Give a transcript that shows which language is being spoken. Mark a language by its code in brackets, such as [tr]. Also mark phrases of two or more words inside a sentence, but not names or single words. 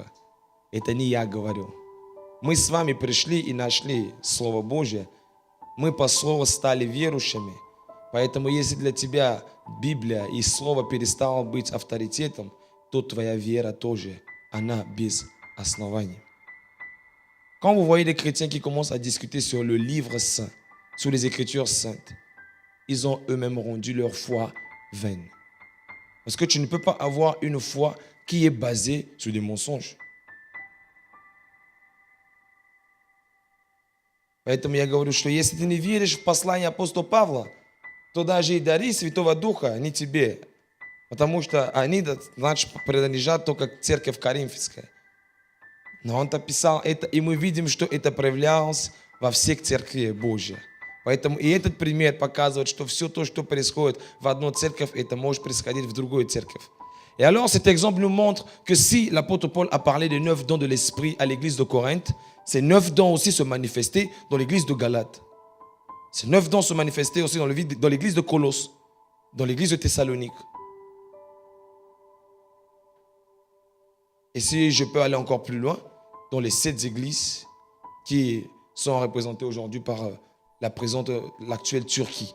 [ru] Это не я говорю. Мы с вами пришли и нашли Слово Божье. Мы по Слову стали верующими. Поэтому если для тебя Библия и Слово перестало быть авторитетом, то твоя вера тоже, она без оснований. [fr] Quand vous voyez des chrétiens qui commencent à discuter sur le livre saint, sur les Écritures saintes, ils ont eux-mêmes rendu leur foi vaine. Parce que tu ne peux pas avoir une foi qui est basée sur des mensonges. [ru] Поэтому я говорю, что если ты не веришь в послание апостола Павла, то даже и дари Святого Духа не тебе. Потому что они, значит, принадлежат только к церкви Коринфянской. Но он-то писал это, и мы видим, что это проявлялось во всех церквях Божьих. Поэтому и этот пример показывает, что все то, что происходит в одной церкви, это может происходить в другой церкви. [fr] Et alors, cet exemple nous montre que si l'apôtre Paul a parlé des 9 dons de l'Esprit à l'église de Corinthe, ces 9 dons aussi se manifestaient dans l'église de Galate. Ces 9 dons se manifestaient aussi dans l'église de Colosse, dans l'église de Thessalonique. Et si je peux aller encore plus loin, dans les 7 églises qui sont représentées aujourd'hui par la présente de l'actuelle Turquie.